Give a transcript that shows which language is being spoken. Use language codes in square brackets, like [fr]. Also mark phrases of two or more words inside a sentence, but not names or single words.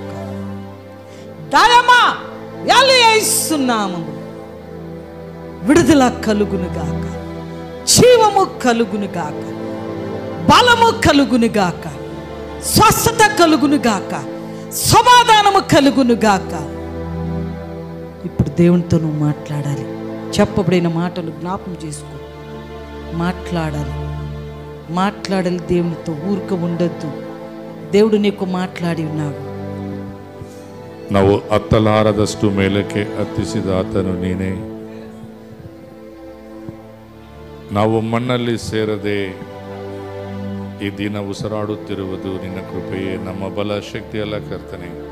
[te] దయమా యేసు నామములో విడుదల కలుగునుగాక, జీవము కలుగునుగాక, బలము కలుగునుగాక, స్వస్థత కలుగునుగాక, సమాధానము కలుగునుగాక. ఇప్పుడు దేవునితో నువ్వు మాట్లాడాలి. చెప్పబడిన మాటలు జ్ఞాపకం చేసుకో. మాట్లాడాలి, మాట్లాడాలి దేవునితో. ఊరిక ఉండొద్దు. దేవుడు నీకు మాట్లాడి ఉన్నాడు. [kn] ನಾವು ಹತ್ತಲಾರದಷ್ಟು ಮೇಲಕ್ಕೆ ಹತ್ತಿಸಿದ ಆತನು ನೀನೇ. ನಾವು ಮಣ್ಣಲ್ಲಿ ಸೇರದೆ ಈ ದಿನ ಉಸಿರಾಡುತ್ತಿರುವುದು ನಿನ್ನ ಕೃಪೆಯೇ, ನಮ್ಮ ಬಲ ಶಕ್ತಿ ಅಲ್ಲ ಕರ್ತನೆ.